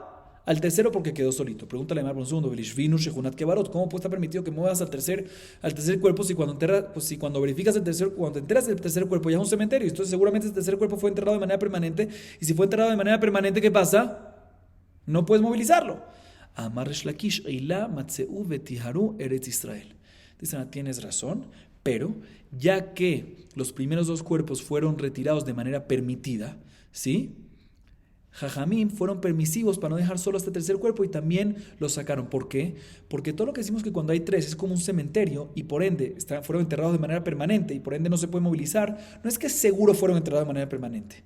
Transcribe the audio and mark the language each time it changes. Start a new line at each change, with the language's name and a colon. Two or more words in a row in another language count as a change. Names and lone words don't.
Spanish: Al tercero porque quedó solito. Pregúntale a Mar por un segundo, ¿cómo está permitido que muevas al tercer cuerpo si cuando verificas cuando te enteras del tercer cuerpo ya es un cementerio? Entonces seguramente el tercer cuerpo fue enterrado de manera permanente, y si fue enterrado de manera permanente, ¿qué pasa? No puedes movilizarlo.
Hebrew: אמר ריש לקיש, אילו מצאו בטהרות ארץ ישראל.
Spanish: Dicen, tienes razón, pero ya que los primeros 2 cuerpos fueron retirados de manera permitida, ¿sí? Jajamim fueron permisivos para no dejar solo este tercer cuerpo y también lo sacaron. ¿Por qué? Porque todo lo que decimos que cuando hay 3 es como un cementerio y por ende fueron enterrados de manera permanente y por ende no se puede movilizar, no es que seguro fueron enterrados de manera permanente.